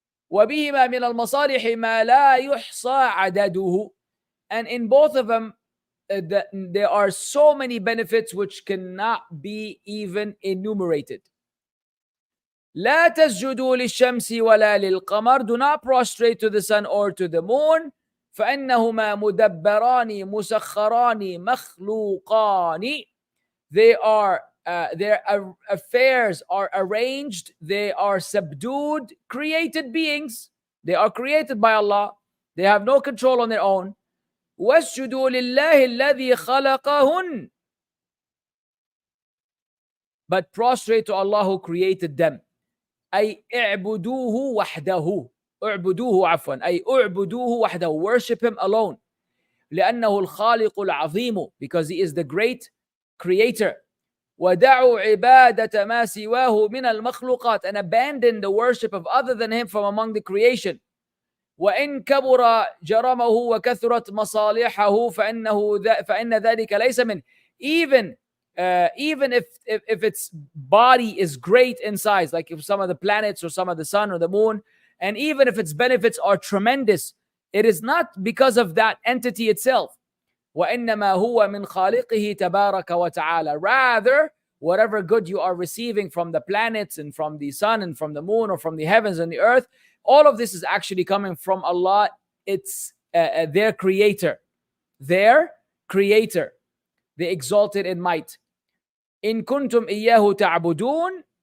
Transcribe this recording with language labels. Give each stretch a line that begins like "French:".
Arabic: وبهما من المصالح ما لا يحصى عدده.
English: And in both of them, there are so many benefits which cannot be even enumerated.
Arabic: لا تسجدوا للشمس ولا للقمر.
English: Do not prostrate to the sun or to the moon.
Arabic: فإنهما مدبران مسخران مخلوقان.
English: Their affairs are arranged. They are subdued, created beings. They are created by Allah. They have no control on their own.
Arabic: وَاسْجُدُوا لِلَّهِ الَّذِي خَلَقَهُنْ.
English: But prostrate to Allah who created them.
Arabic: أي اعبدوه وحده. اعبدوه عفوا. أي اعبدوه وحده.
English: Worship him alone.
Arabic: لأنه الخالق العظيم.
English: Because he is the great creator.
Arabic: ودعوا عبادة ما سواه من المخلوقات.
English: And abandon the worship of other than him from among the creation.
Arabic: وإن كبر جرمه وكثرت مصالحه فإن ذلك ليس منه.
English: Even if its body is great in size, like if some of the planets or some of the sun or the moon, and even if its benefits are tremendous, it is not because of that entity itself.
Arabic: وإنما هو من خالقه تبارك وتعالى.
English: Rather, whatever good you are receiving from the planets and from the sun and from the moon or from the heavens and the earth, all of this is actually coming from Allah. It's their creator. Their creator. The exalted in might.
Arabic: إن كنتم إياه تعبدون.